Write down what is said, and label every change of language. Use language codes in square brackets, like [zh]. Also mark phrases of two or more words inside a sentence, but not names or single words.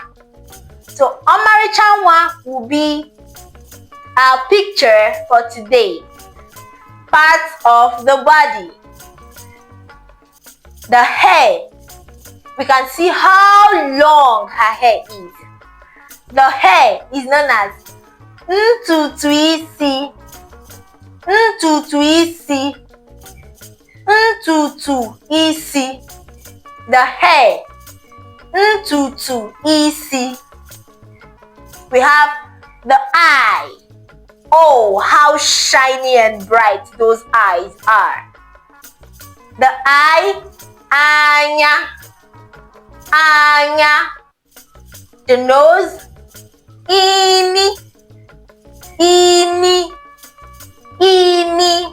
[en] So Omari-chanwa will be our picture for today. Parts of the body. The hair. We can see how long her hair is. The hair is known as [ig] ntutu isi. Ntutu isi. Ntutu isi. [en] The hair. [ig] Ntutu isi. [en] We have the eye. Oh, how shiny and bright those eyes are. The eye, [ig] anya, anya. [en] The nose, [ig] ini, ini, ini.